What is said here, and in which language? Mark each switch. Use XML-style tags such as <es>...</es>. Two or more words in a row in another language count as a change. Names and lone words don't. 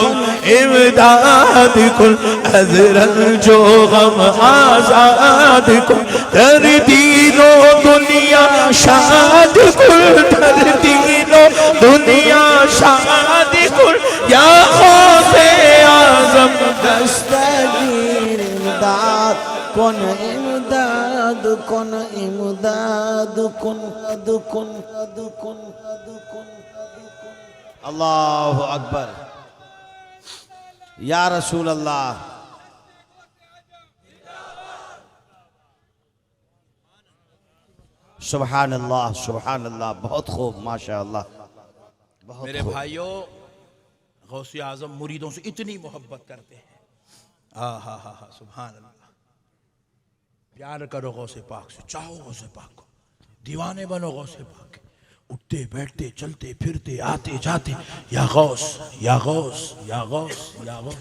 <fa>کل ازرل جو غم آزاد کل، در دینو دنیا شاد کل، در دینو دنیا شاد کل، یا غوث اعظم دستگیر امداد کن، امداد کن، امداد کن، کن کن.</fa> <ar>الله أكبر. يا رسول الله. سبحان الله، سبحان الله.</ar> <ur>بہت خوب، ماشاءاللہ. میرے بھائیو، غوث اعظم مریدوں سے اتنی محبت کرتے ہیں. ہاں ہاں ہاں ہاں,</ur> <ar>سبحان الله.</ar> <ur>پیار کرو غوث پاک سے، چاہو غوث پاک کو، دیوانے بنو غوث پاک کے، اٹھتے بیٹھتے چلتے پھرتے آتے جاتے، یا غوث یا غوث یا غوث یا غوث.</ur>